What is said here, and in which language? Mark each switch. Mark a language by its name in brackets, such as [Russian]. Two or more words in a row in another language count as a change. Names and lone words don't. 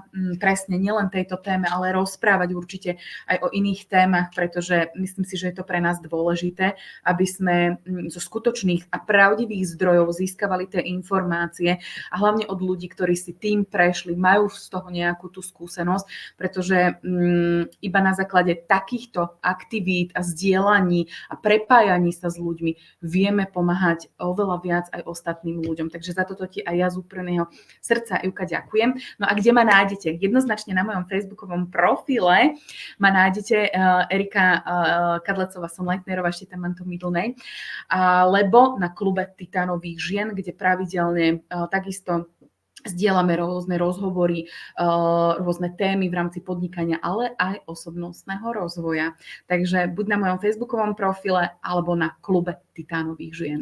[Slovak] presne nielen tejto téme, ale rozprávať určite aj o iných témach, pretože myslím si, že je to pre nás dôležité, aby sme zo skutočných a pravdivých zdrojov získavali tie informácie a hlavne od ľudí, ktorí si tým prešli, majú z toho nejakú tú skúsenosť, pretože iba na základe takýchto aktivít a zdieľaní a prepájaní sa s ľuďmi vieme pomáhať oveľa viac aj ostatným ľuďom. Takže za toto ti aj ja z úprimného srdca, Ivka, ďakujem. No a kde ma nájdete? Jednoznačne na mojom facebookovom profile ma nájdete Erika Kadlecová, som Leitnerová, ešte tam mám to [English] middle name, [Slovak] alebo na klube Titánových žien, kde pravidelne takisto zdieľame rôzne rozhovory, rôzne témy v rámci podnikania, ale aj osobnostného rozvoja. Takže buď na mojom facebookovom profile, alebo na klube Titánových žien.